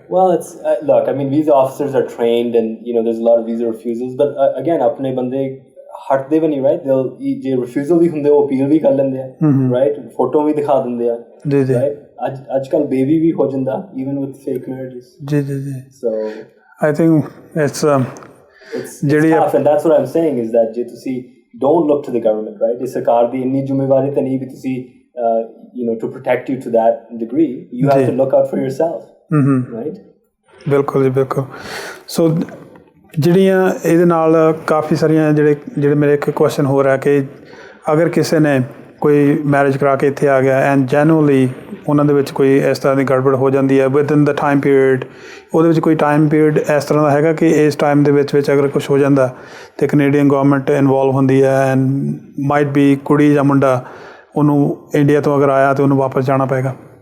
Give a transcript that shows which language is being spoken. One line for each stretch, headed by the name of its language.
English: Well, it's look, I mean, visa officers are trained and there's a lot of visa refusals, but again
Punjabi: ਆਪਣੇ ਬੰਦੇ ਹਟਦੇ ਵੀ ਨਹੀਂ, right? ਜੇ refusal ਵੀ ਹੁੰਦੇ ਉਹ ਅਪੀਲ ਵੀ ਕਰ ਲੈਂਦੇ ਆ, ਰਾਈਟ? ਫੋਟੋ ਵੀ ਦਿਖਾ ਦਿੰਦੇ ਆ, ਰਾਈਟ? ਅੱਜ ਕੱਲ ਬੇਬੀ ਵੀ ਹੋ ਜਾਂਦਾ
English: even with fake marriages.
Punjabi: ਜੀ
English: so I think it's tough, and that's what I'm saying is that
Punjabi: ਜੇ ਤੁਸੀਂ
English: don't look to the government, right?
Punjabi: ਇਹ ਸਰਕਾਰ ਦੀ ਇੰਨੀ ਜ਼ਿੰਮੇਵਾਰੀ ਤਾਂ ਨਹੀਂ ਵੀ ਤੁਸੀਂ
English: to protect you to that degree. You have to look out for yourself, right?
Punjabi: ਬਿਲਕੁਲ ਜੀ, ਬਿਲਕੁਲ। ਸੋ ਜਿਹੜੀਆਂ ਇਹਦੇ ਨਾਲ ਕਾਫੀ ਸਾਰੀਆਂ ਜਿਹੜੇ ਮੇਰੇ ਇੱਕ ਕੁਐਸਚਨ ਹੋ ਰਿਹਾ ਕਿ ਅਗਰ ਕਿਸੇ ਨੇ ਕੋਈ ਮੈਰਿਜ ਕਰਾ ਕੇ ਇੱਥੇ ਆ ਗਿਆ ਐਂਡ ਜੈਨੂਅਲੀ ਉਹਨਾਂ ਦੇ ਵਿੱਚ ਕੋਈ ਇਸ ਤਰ੍ਹਾਂ ਦੀ ਗੜਬੜ ਹੋ ਜਾਂਦੀ ਹੈ ਵਿਦਨ ਦਾ ਟਾਈਮ ਪੀਰੀਅਡ, ਉਹਦੇ ਵਿੱਚ ਕੋਈ ਟਾਈਮ ਪੀਰੀਅਡ ਇਸ ਤਰ੍ਹਾਂ ਦਾ ਹੈਗਾ ਕਿ ਇਸ ਟਾਈਮ ਦੇ ਵਿੱਚ ਅਗਰ ਕੁਛ ਹੋ ਜਾਂਦਾ ਤੇ ਕੈਨੇਡੀਅਨ ਗਵਰਨਮੈਂਟ ਇਨਵੋਲਵ ਹੁੰਦੀ ਹੈ ਐਂਡ ਮਾਈਟ ਬੀ ਕੁੜੀ ਜਾਂ ਮੁੰਡਾ ਉਹਨੂੰ ਇੰਡੀਆ ਤੋਂ ਅਗਰ ਆਇਆ ਤਾਂ ਉਹਨੂੰ ਵਾਪਸ ਜਾਣਾ ਪਏਗਾ?